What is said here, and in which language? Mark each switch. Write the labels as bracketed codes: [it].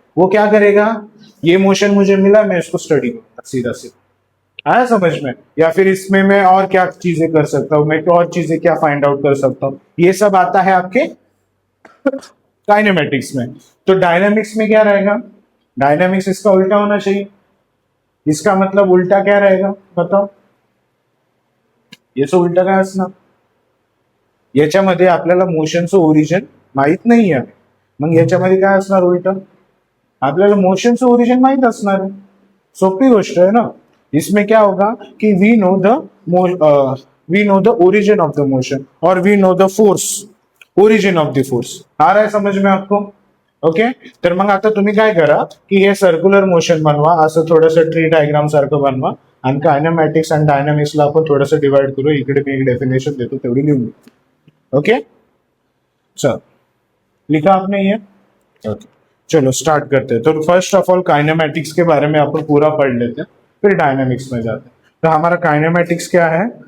[hi] वो क्या करेगा, ये मोशन मुझे मिला, मैं इसको स्टडी करूंगा सीधा सीधा। आया समझ में। या फिर इसमें मैं और क्या चीजें कर सकता हूँ, मैं और चीजें क्या फाइंड आउट कर सकता हूँ, ये सब आता है आपके काइनेमेटिक्स में। तो डायनामिक्स में क्या रहेगा, डायनामिक्स इसका उल्टा होना चाहिए। इसका मतलब उल्टा क्या रहेगा बताओ, [mr] याचं उलट काय असणार, याच्यामध्ये आपल्याला मोशनचं ओरिजिन माहित नाही आहे, मग याच्यामध्ये काय असणार उलट, आपल्याला मोशनचं ओरिजिन माहित असणार है। सोपी गोष्ट है ना। [hi] इसमें क्या होगा कि [en] we know the origin of the motion [hi] और [en] we know the force, [hi] origin of the force. आ रहा है समझ में आपको। ओके. [mr] तर मग आता तुम्ही काय करा की हे सर्क्युलर मोशन बनवा, असं थोडंसं ट्री डायग्राम सारखं बनवा आणि कायनेमॅटिक्स आणि डायनामिक्सला आपण थोडंसं डिवाइड करू. इकडे मी एक डेफिनेशन देतो तेवढी लिहून घेऊ. [hi] ओके. चल, लिखा आपने ये. ओके, चलो स्टार्ट करते हैं. तो फर्स्ट ऑफ ऑल काइनेमैटिक्स के बारे में अपन पूरा पढ़ लेते हैं, फिर डायनामिक्स में जाते हैं. तो हमारा काइनेमैटिक्स क्या है?